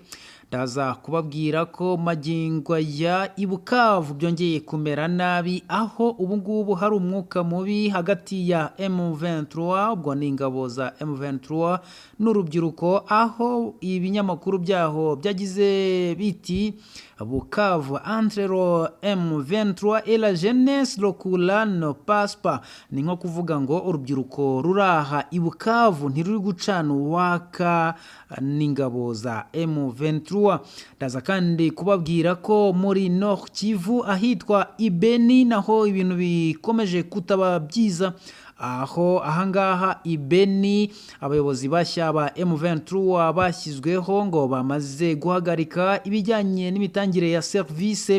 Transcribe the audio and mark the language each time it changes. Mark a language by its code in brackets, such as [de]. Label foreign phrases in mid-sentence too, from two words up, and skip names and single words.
[rw] Ndaza kubabwira ko magingo ya Ibukavu byongeye kumera nabi aho ubungubu hari umwuka mubi hagati ya M23 ubwo ni ingabo za M23 n'urubyiruko aho ibinyamakuru byaho byagize biti Bukavu [fr] entre le M23 et la jeunesse locale ne passe pas. [rw] Ni nko kuvuga ngo urubyiruko ruraha Ibukavu ntiruri gucana uwaka n'ingabo za M23. Ndaza kandi kubabwira ko muri Nord Kivu ahitwa Ibeni naho ibintu bikomeje kutaba byiza aho ahangaha Ibeni abayobozi bashya ba M23 bashyizweho ngo bamaze guhagarika ibijyanye n'imitangire ya service.